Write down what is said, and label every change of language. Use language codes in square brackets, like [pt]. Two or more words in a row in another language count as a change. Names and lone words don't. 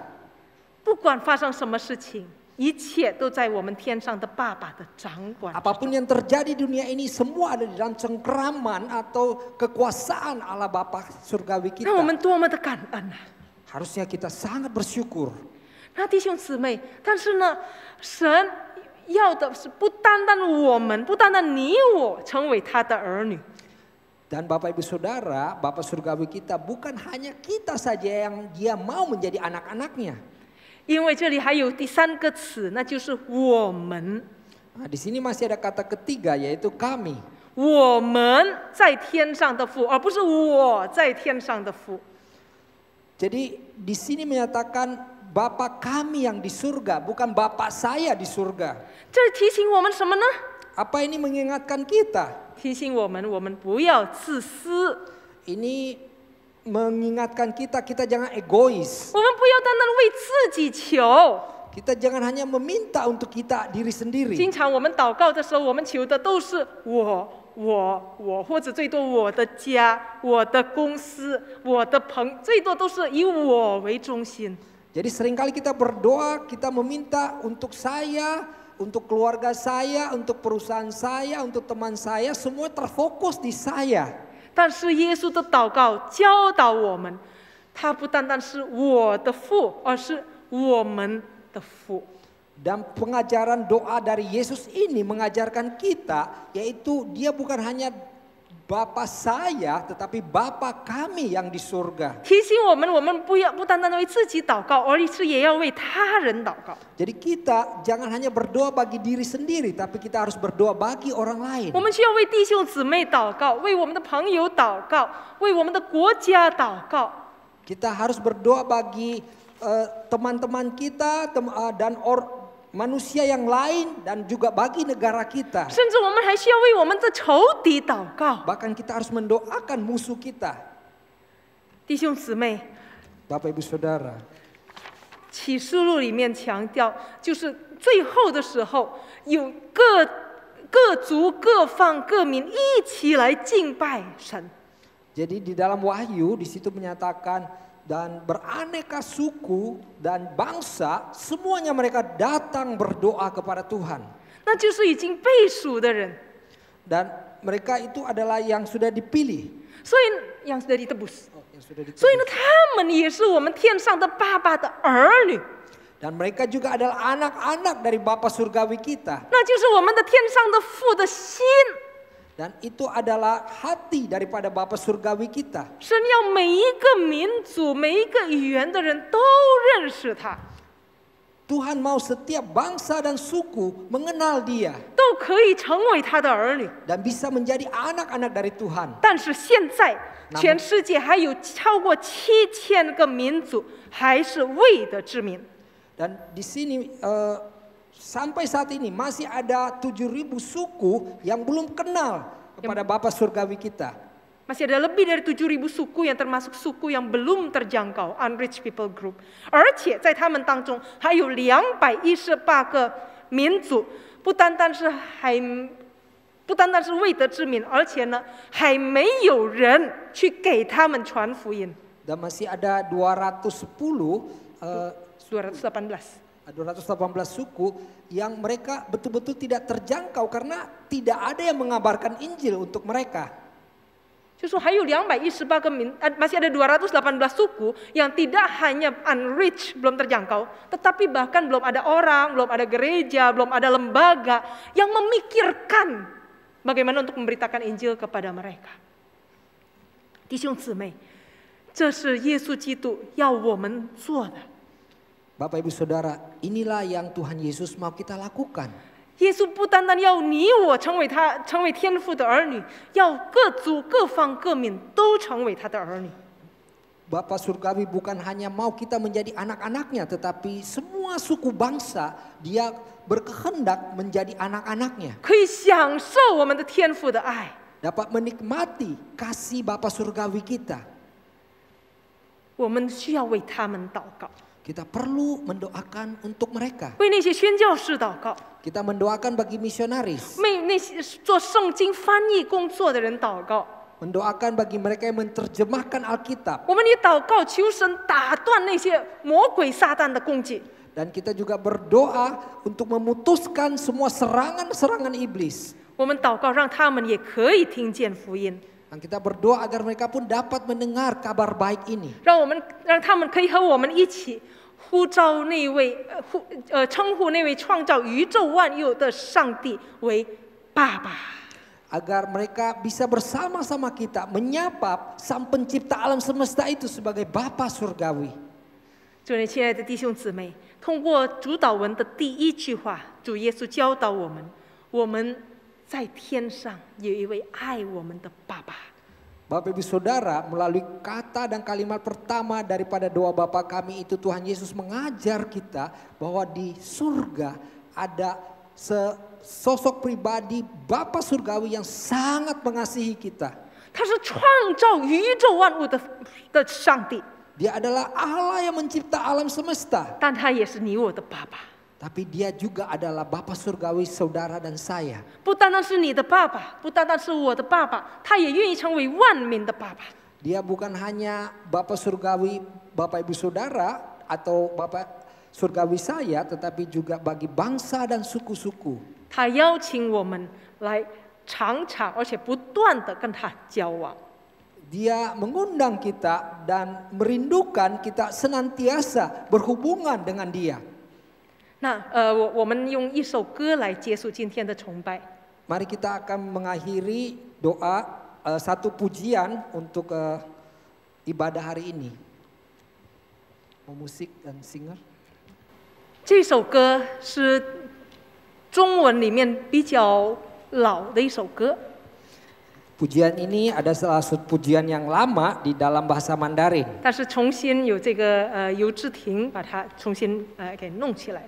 [zh] 不管发生什么事情，一切都在我们天上的爸爸的掌管。 [id] Apapun yang terjadi di dunia ini semua ada di dalam cengkraman atau kekuasaan Allah Bapa surgawi [zh] 让我 [id] kita. [zh] 们多么的感恩啊！ [id] Harusnya kita sangat bersyukur. [zh] 那弟兄姊妹，但是呢，神要的是不单单我们，不单单你我成为他的儿女。 [id] Dan Bapak Ibu Saudara, Bapak surgawi kita bukan hanya kita saja yang dia mau menjadi anak-anaknya. [zh] 因为这里还有第3个词，那就是我们。 [id] Nah, di sini masih ada kata ketiga yaitu kami. [zh] 我们在天上的父，而不是我在天上的父。 [id] Jadi di sini menyatakan Bapa kami yang di surga, bukan Bapa saya di surga. [zh] 这提醒我们什么呢？ [id] Apa ini mengingatkan kita? [zh] 提醒我们不要自私， [id] Ini mengingatkan kita, kita jangan egois. [zh] 我们不要单单为自己求。 [id] Kita jangan hanya meminta untuk kita diri sendiri. [zh] 经常我们祷告的时候，我们求的都是我，或者最多我的家、我的公司、我的最多都是以我为中心。 [id] Jadi seringkali kita berdoa, kita meminta untuk saya, untuk keluarga saya, untuk perusahaan saya, untuk teman saya, semua terfokus di saya. [zh] 但是耶稣的祷告教导我们，他不单单是我的父，而是我们的父。 [id] Dan pengajaran doa dari Yesus ini mengajarkan kita, yaitu dia bukan hanya Bapa saya, tetapi Bapa kami yang di surga. [zh] 提醒我们不单单为自己祷告，而是也要为他人祷告。 [id] Jadi kita jangan hanya berdoa bagi diri sendiri, tapi kita harus berdoa bagi orang lain. [zh] 我们需要为弟兄姊妹祷告，为我们的朋友祷告，为我们的国家祷告。 [id] Kita harus berdoa bagi teman-teman kita dan manusia yang lain dan juga bagi negara kita. [zh] 甚至我们还需要为我们的仇敌祷告。 [id] Bahkan kita harus mendoakan musuh kita. [zh] 弟兄姊妹， [id] Bapak Ibu Saudara, [zh] 启示录里面强调，就是最后的时候，有各族、各方、各民一起来敬拜神。 [id] jadi di dalam Wahyu di situ menyatakan dan beraneka suku dan bangsa semuanya mereka datang berdoa kepada Tuhan. [zh] 那就是已经被赎的人， [id] Dan mereka itu adalah yang sudah dipilih. 所以 yang sudah ditebus。 Yang sudah dipilih. [zh] 所以呢，他们也是我们天上的爸爸的儿女， [id] Dan mereka juga adalah anak-anak dari Bapa Surgawi kita. [zh] 那就是我们的天上的父的心。 [id] Dan itu adalah hati daripada Bapa Surgawi kita. [zh] 神要每一个民族、每一个语言的人都认识他， [id] Tuhan mau setiap bangsa dan suku mengenal Dia [zh] 都可以成为他的儿女。 [id] dan bisa menjadi anak-anak dari Tuhan. [zh] 但是现在，全世界还有超过7000个民族还是未得之民。 [id] Dan di sini sampai saat ini masih ada 7.000 suku yang belum kenal kepada Bapa Surgawi kita. Masih ada lebih dari 7.000 suku yang termasuk suku yang belum terjangkau [en] unreached people group， [zh] 而且在他们当中还有218个民族，不单单是未得之民，而且呢还没有人去给他们传福音。 [id] Dan masih ada 218 suku yang mereka betul-betul tidak terjangkau karena tidak ada yang mengabarkan Injil untuk mereka. [zh] 就说还有218个 [id] masih ada 218 suku yang tidak hanya unreached belum terjangkau, tetapi bahkan belum ada orang, belum ada gereja, belum ada lembaga yang memikirkan bagaimana untuk memberitakan Injil kepada mereka. [zh] 弟兄姊妹，这是耶稣基督要我们做的。 [id] Bapak Ibu Saudara, inilah yang Tuhan Yesus mau kita lakukan. [zh] 耶稣不单单要你我成为天父的儿女，要各族各方各民都成为他的儿女。 [id] Bapa Surgawi bukan hanya mau kita menjadi anak-anaknya, tetapi semua suku bangsa Dia berkehendak menjadi anak-anaknya. [zh] 可以享受我们的天父的爱， [id] Dapat menikmati kasih Bapa Surgawi kita. [zh] 我们需要为他们祷告， [id] Kita perlu mendoakan untuk mereka. [zh] 为那些宣教士祷告， [id] Kita mendoakan bagi misionaris. [zh] 为那些做圣经翻译工作的人祷告。 [id] Mendoakan bagi mereka yang menerjemahkan Alkitab. [zh] 我们也祷告，求神打断那些魔鬼撒旦的攻击。 [id] Dan kita juga berdoa untuk memutuskan semua serangan-serangan iblis. [zh] 我们祷告，让他们也可以听见福音， [id] Dan kita berdoa agar mereka pun dapat mendengar kabar baik ini. [zh] 让他们可以和我们一起呼召那位称呼那位创造宇宙万有的上帝为爸爸。 [id] Agar mereka bisa bersama-sama kita menyapa Sang Pencipta alam semesta itu sebagai Bapa Surgawi. [zh] 诸位亲爱的弟兄姊妹，通过主祷文的第1句话，主耶稣教导我们在天上有一位爱我们的爸爸。 [id] Bapak Ibu Saudara, melalui kata dan kalimat pertama daripada doa Bapa kami itu, Tuhan Yesus mengajar kita bahwa di surga ada sosok pribadi Bapa Surgawi yang sangat mengasihi kita. [zh] 他是创造宇宙万物的上帝， [id] Dia adalah Allah yang mencipta alam semesta. [zh] 但他也是你我的爸爸。 [id] Tapi dia juga adalah Bapa Surgawi saudara dan saya. [zh] 不单单是你的爸爸，不单单是我的爸爸，他也愿意成为万民的爸爸。 [id] Dia bukan hanya Bapa Surgawi, Bapak Ibu Saudara atau Bapak Surgawi saya, tetapi juga bagi bangsa dan suku-suku. [zh] 他邀请我们来常常而且不断的跟他交往。 [id] Dia mengundang kita dan merindukan kita senantiasa berhubungan dengan dia. [zh] 那我们用一首歌来结束今天的崇拜。 [id] Mari kita akan mengakhiri doa satu pujian untuk ibadah hari ini. Musik dan singer. [zh] 这首歌是中文里面比较老的一首歌。 [id] Pujian ini ada salah satu pujian yang lama di dalam bahasa Mandarin. [zh] 但是重新有这个尤志婷把它重新给弄起来。